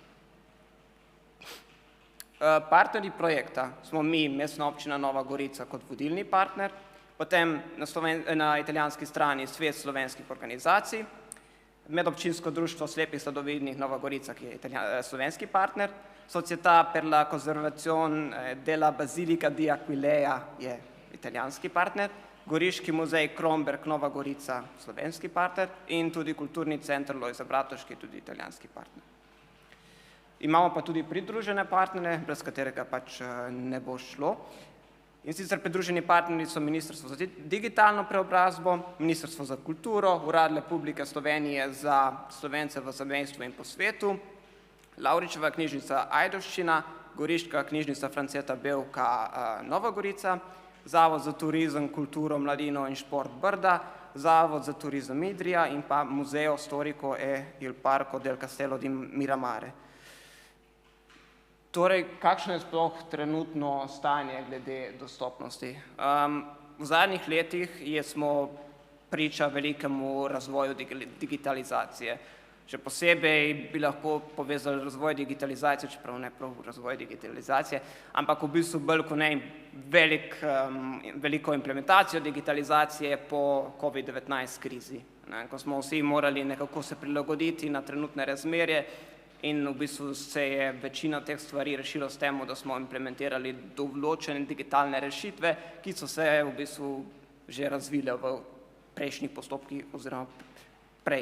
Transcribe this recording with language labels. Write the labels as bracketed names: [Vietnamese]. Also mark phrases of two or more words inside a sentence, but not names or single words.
[Slovenian] Partnerji projekta smo mi, Mestna občina Nova Gorica, kot vodilni partner, potem na italijanski strani Svet slovenskih organizacij, Medobčinsko društvo slepih sladovidnih Nova Gorica, ki je slovenski partner, Società per la conservazione della Basilica di Aquileia je italijanski partner, Goriški muzej Kromberk Nova Gorica, slovenski partner, in tudi Kulturni center Lojze Bratuški, tudi italijanski partner. Imamo pa tudi pridružene partnere, brez katerega ne bo šlo. In sicer pridruženi partnerji so Ministrstvo za digitalno preobrazbo, Ministrstvo za kulturo, Urad Republike Slovenije za Slovence v zamejstvu in po svetu, Lavričeva knjižnica Ajdovščina, Goriška knjižnica Franceta Bevka Nova Gorica, Zavod za turizem, kulturo, mladino in šport Brda, Zavod za turizem Idrija in pa Museo Storico e il Parco del Castello di Miramare. Torej, kakšno je sploh trenutno stanje glede dostopnosti? V zadnjih letih smo priča velikemu razvoju digitalizacije. Še posebej bi lahko povezali razvoj digitalizacije, čeprav ne prav razvoj digitalizacije, ampak v bistvu bolj kot ne veliko implementacijo digitalizacije po COVID-19 krizi, ko smo vsi morali nekako se prilagoditi na trenutne razmerje in v bistvu se je večina teh stvari rešilo s tem, da smo implementirali določene digitalne rešitve, ki so se v bistvu že razvile v prejšnjih postopkih oziroma prej.